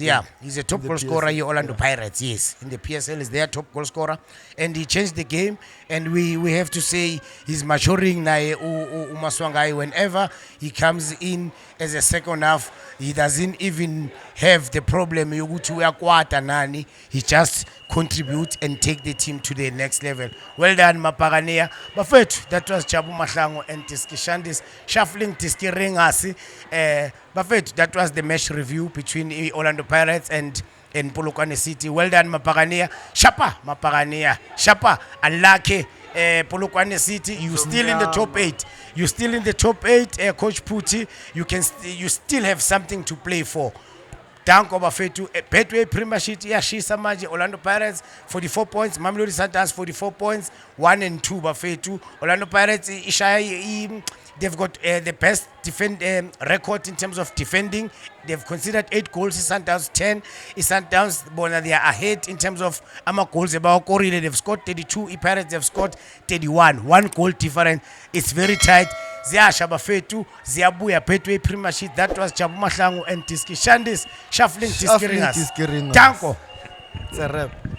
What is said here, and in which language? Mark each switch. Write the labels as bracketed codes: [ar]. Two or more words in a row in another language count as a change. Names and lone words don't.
[en] Yeah, he's a top in the goal scorer PSL, here, Orlando Pirates. Yes, in the PSL is their top goal scorer, and he changed the game. And we have to say he's maturing now. Umaswangai, whenever he comes in as a second half, he doesn't even have the problem [zu] yokuthi uyakwata nani. [en] He just contribute and take the team to the next level. Well done, Mapaganea. Bafethu, that was Chabu Mahlangu and Tiski Shandis shuffling Tiski Ringasi. Bafethu, that was the match review between Orlando Pirates and Polokwane City. Well done, Mapaganea. Shapa, Mapaganea. Shapa, unlucky. Polokwane City, you still in the top 8. You still in the top 8, Coach Puti. You still have something to play for. [zu] Danko Bafethu, Betway Premiership yashisa manje Orlando Pirates 44 points, Mamelodi Sundowns 44 points, 1 and 2 Bafethu. [en] Orlando Pirates they've got the best record in terms of defending. They've conceded 8 goals, Sundowns 10. Sundowns bona they are ahead in terms of goals. They've scored 32, Pirates they've scored 31. 1 goal difference. It's very tight. [zu] Ziyasha Bafethu, ziyabuya Betway Premiership. [en] That was Chabu Mahlangu and Tiski Shandis shuffling Tiski Ringers. Tiski Ringers. Danko. It's a wrap.